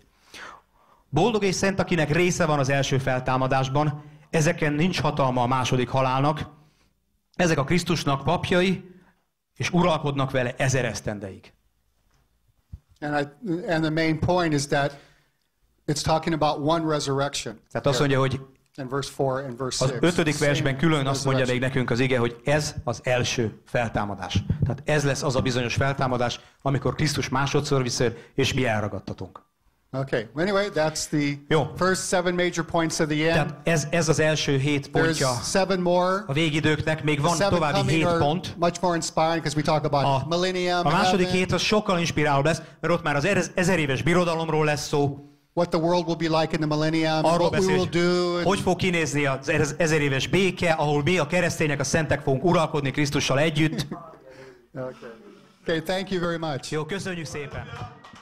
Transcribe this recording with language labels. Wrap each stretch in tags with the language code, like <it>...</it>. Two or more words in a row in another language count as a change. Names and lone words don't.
<hu>Boldog és szent, akinek része van az első feltámadásban, ezeken nincs hatalma a második halálnak, ezek a Krisztusnak és uralkodnak vele 1000 esztendeig.</hu> <en>And the main point is that it's talking about one resurrection.</en> <hu>Tehát azt mondja, hogy</hu> <en>in verse 4 and verse 6.</en> <hu>Az 5. versben külön azt mondja még nekünk az ige, hogy ez az első feltámadás. Tehát ez lesz az a bizonyos feltámadás, amikor Krisztus másodszor visszajön, és mi elragadtatunk.</hu> <en>Okay. Anyway, that's the first 7 major points of the end.</en> <hu>Tehát ez az első 7 pontja a végidőknek, még van további 7 pont.</hu> <en>Much more inspiring because we talk about millennium.</en> <hu>A második 7 az sokkal inspirálóbb lesz, mert ott már az 1000 éves birodalomról lesz szó.</hu> <en>What the world will be like in the millennium, what we will do.</en> <hu>Hogy fog kinézni az 1000 éves béke, ahol mi a keresztények, a szentek fogunk uralkodni Krisztussal együtt.</hu> <en>Okay, thank you very much.</en> <hu>Jó, köszönjük szépen.</hu>